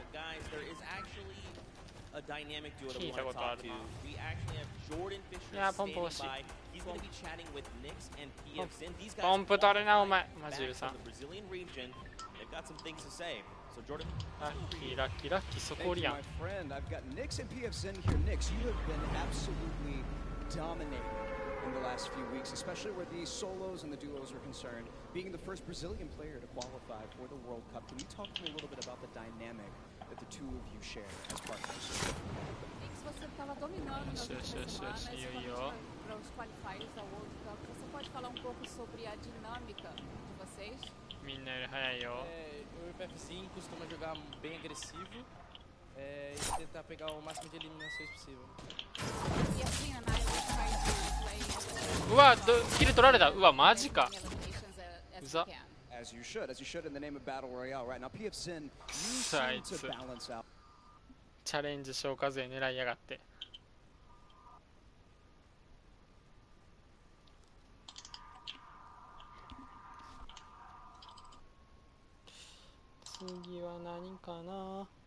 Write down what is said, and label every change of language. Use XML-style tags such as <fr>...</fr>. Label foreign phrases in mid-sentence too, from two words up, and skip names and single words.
<ja>聞いたことあるな。いやポンプ欲しい。ポンプ取れなお前。マジ許さん。ラッキーラッキーラッキーそこおりやん。</ja> <en>In the last few weeks, especially where the solos and the duos are concerned, being the first Brazilian player to qualify for the World Cup. Can you talk to me a little bit about the dynamic that the two of you share as partners?</en> <pt>Você estava dominando nas últimas semanas e para os qualifiers da World Cup. Você pode falar um pouco sobre a dinâmica de vocês?</pt> <ja>みんなより早いよ。</ja> <pt>Eu e o PF5 costuma jogar bem agressivo e tentar pegar o máximo de eliminações possível.</pt> <ja>うわキル取られた。うわマジか。うざ。</ja> <en>As you should in the name of battle royale right now. PFZin</en> <ja>あいつチャレンジ消化税狙いやがって。次は何かな。</ja>